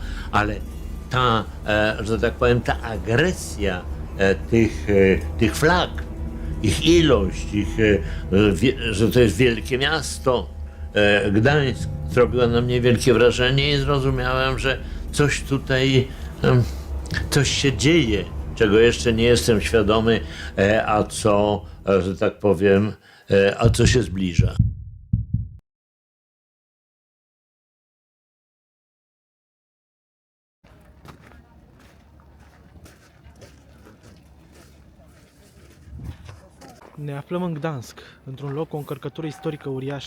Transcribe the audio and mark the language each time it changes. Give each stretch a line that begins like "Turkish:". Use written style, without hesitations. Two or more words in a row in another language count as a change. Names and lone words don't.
Polish: Ale ta, że tak powiem, ta agresja tych flag, ich ilość, że to jest wielkie miasto, Gdańsk, zrobiła na mnie wielkie wrażenie i zrozumiałem, że coś tutaj, coś się dzieje, czego jeszcze nie jestem świadomy, a co, że tak powiem, a co się zbliża.
Romanian: Ne aflăm în Gdansk, într-un loc cu o încărcătură istorică uriașă.